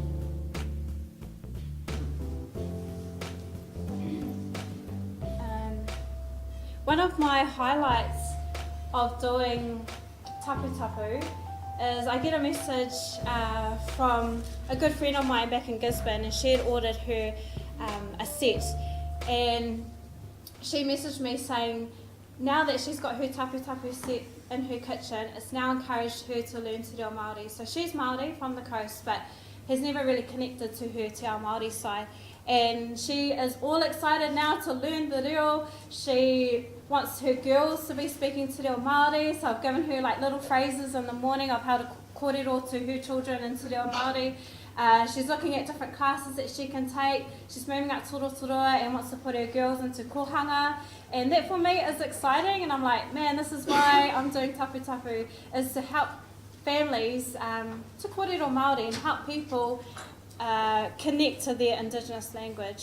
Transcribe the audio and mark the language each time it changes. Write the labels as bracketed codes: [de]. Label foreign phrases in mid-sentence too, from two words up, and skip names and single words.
[en] One of my highlights of doing Taputapu is I get a message from a good friend of mine back in Gisborne, and she had ordered her a set, and she messaged me saying now that she's got her Taputapu set in her kitchen, it's now encouraged her to learn [mi] te reo Māori. [en] So she's Māori from the coast, but has never really connected to her [mi] te ao Māori [en] side. And she is all excited now to learn the reo. She wants her girls to be speaking [mi] te reo Māori, [en] so I've given her like little phrases in the morning of how to kōrero to her children in [mi] te reo Māori. [en] She's looking at different classes that she can take. She's moving up Torotoroa and wants to put her girls into kohanga. And that for me is exciting, and I'm like, man, this is why I'm doing Taputapu, is to help families to [mi] kōrero Māori [en] and help people connect to their Indigenous language.